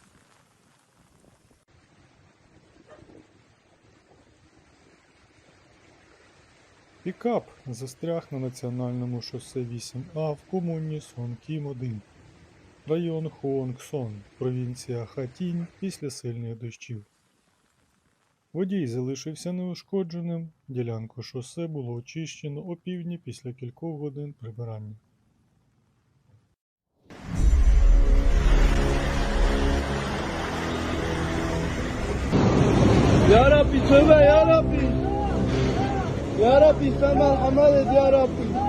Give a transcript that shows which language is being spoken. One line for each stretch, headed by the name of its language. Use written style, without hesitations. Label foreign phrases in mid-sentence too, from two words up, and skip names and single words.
Ukrainian: Пікап застряг на національному шосе 8А в комуні Сон-Кім-1, район Хуонг-Сон, провінція Хатінь після сильних дощів. Водій залишився неушкодженим, ділянку шосе було очищено опівдні після кількох годин прибирання.
Arabic: يا رب tövbe يا رب. يا رب
Turkish: sen merhamet et
Arabic: يا رب.